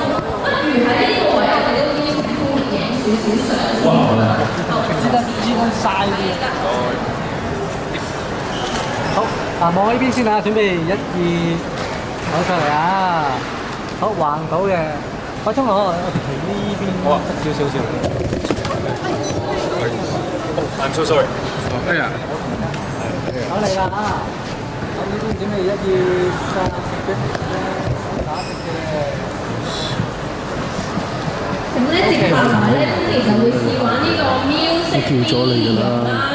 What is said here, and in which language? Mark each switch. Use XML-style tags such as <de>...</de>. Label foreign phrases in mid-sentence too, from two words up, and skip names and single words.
<yue>不如喺呢個位我哋都邀請歡迎影少少相。哇！知得晒啲。好，望呢邊先啊，準備1、2，攞出嚟啊！好，橫到嘅，開通我條呢邊少。</yue> <en>I'm so sorry。</en> <yue>哎呀！好嚟啦啊！咁呢邊準備1、2、3，打直嘅。咁咧接下來咧 ，Tony 就會試玩呢個</yue> <en>music video</en> <yue>啦。</yue>